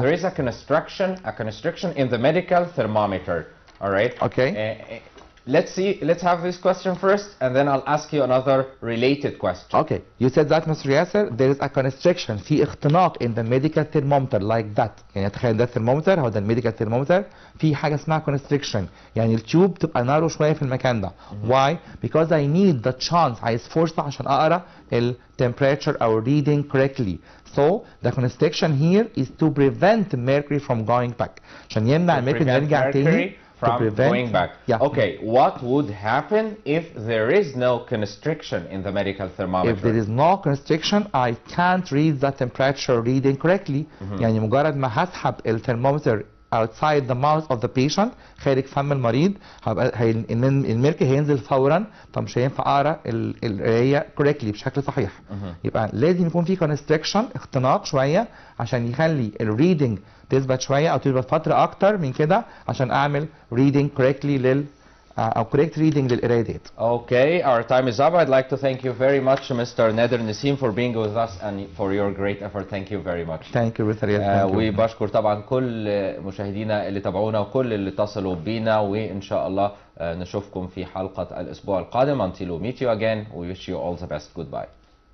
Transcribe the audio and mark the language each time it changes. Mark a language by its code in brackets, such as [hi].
[en] There is a constriction in the medical thermometer. All right. Okay. Let's have this question first, and then I'll ask you another related question. Okay. You said that Mr. Yasser, there is a constriction, [ar] في اختناق [en] in the medical thermometer like that. [ar] يعني تخيل ده thermometer، هو ده الميديكال thermometer، في حاجة اسمها constriction، يعني التيوب تبقى نارو شوية في المكان ده. [en] Why? Because I need the chance، [ar] عايز فرصة عشان أقرأ ال [en] temperature أو reading correctly. So the constriction here is to prevent mercury from going back. [ar] عشان يمنع الميركوري يرجع تاني. [en] From going back. Yeah. Okay, what would happen if there is no constriction in the medical thermometer? If there is no constriction, I can't read the temperature reading correctly. [ar] يعني مجرد ما هسحب الثرمومتر [en] outside the mouth of the patient، [ar] خارج فم المريض، الميركوري هينزل فورا، فمش هينفع اقرا القرايه correctly بشكل صحيح. يبقى لازم يكون في constriction، اختناق شويه، عشان يخلي الريدنج تثبت شويه او تثبت فتره اكتر من كده، عشان اعمل [en] reading correctly [ar] أو [en] correct reading [ar] للقرايه ديت. [en] Okay, our time is up. I'd like to thank you very much, Mr. Nader Nassim, for being with us and for your great effort. Thank you very much. Thank you, Mr. Yasser. [ar] وبشكر طبعا كل مشاهدينا اللي تابعونا وكل اللي اتصلوا بينا، وإن شاء الله نشوفكم في حلقة الأسبوع القادم. [en] Until we meet you again, we wish you all the best. Goodbye.